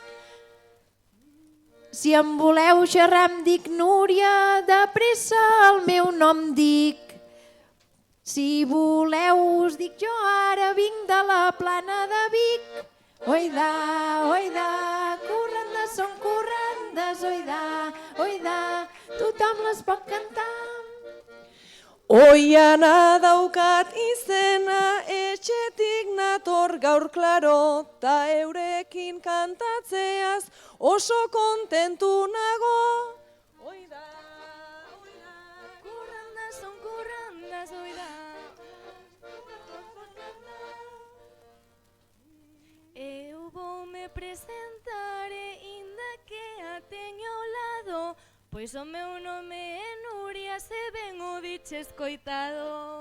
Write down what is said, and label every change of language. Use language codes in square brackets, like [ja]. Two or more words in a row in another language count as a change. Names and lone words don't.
[ca] Si em voleu xerrar em dic Núria, de pressa el meu nom dic. Si voleu us dic jo ara vinc de la plana de Vic. Oidà, oidà, corrandes són corrandes, oidà, oidà, tothom les pot cantar. [eu] Oiana daukat izena, etxetik nator gaur klaro, ta eurekin kantatzeaz oso kontentu nago. Oida, oida, [gl] corrandas son corrandas, oida. Eu voume presentaré, inda que a teño ao lado, pois o meu nome é Nuria, se ben o diches coitado.